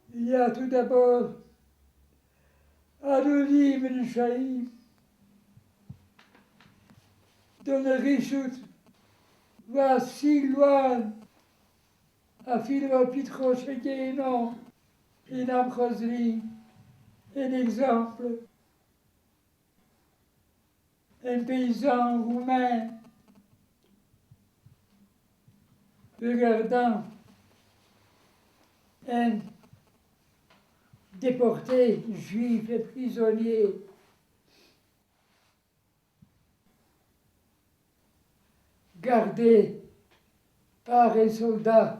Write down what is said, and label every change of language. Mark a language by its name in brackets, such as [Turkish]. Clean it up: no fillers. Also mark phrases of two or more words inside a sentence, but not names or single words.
[French] y a tout d'abord Adoni Ben Chaim, dont le Rishut va si loin, [Hebrew] אפילו פתחו של גיהינום אינם חוזרים. [French] Un exemple, un paysan roumain regardant un déporté juif et prisonnier gardé par un soldat.